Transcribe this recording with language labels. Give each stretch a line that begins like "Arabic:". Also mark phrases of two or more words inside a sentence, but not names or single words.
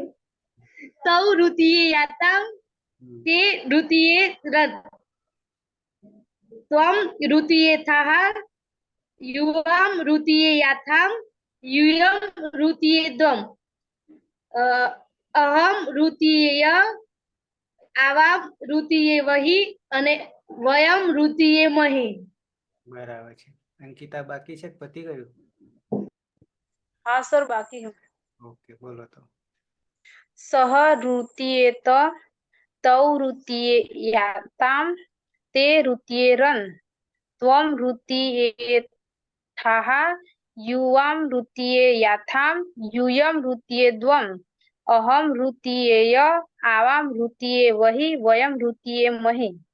Sanskrit: તૌ ઋતિએ યાતામ તે ઋતિએ રદ ત્વમ ઋતિએ થાહ યુવામ ઋતિએ યાથામ યુયમ ઋતિએ દ્વમ અહમ ઋતિય આવામ ઋતિએ વહી અને વયમ ઋતિએ મહી.
Gujarati: બરાબર છે અંકિતા બાકી છે કે પતી ગયું
Hindi: हाँ सर बाकी है.
Gujarati: ઓકે બોલો તો
Sanskrit: सह ऋतीयेत तौ ऋतीये याताम ते ऋतीयेरन् त्वं ऋतीयेथः युवां ऋतीये याथाम यूयं ऋतीयेद्वम् अहं ऋतीयेय आवां ऋतीये वहि वयं ऋतीये महि.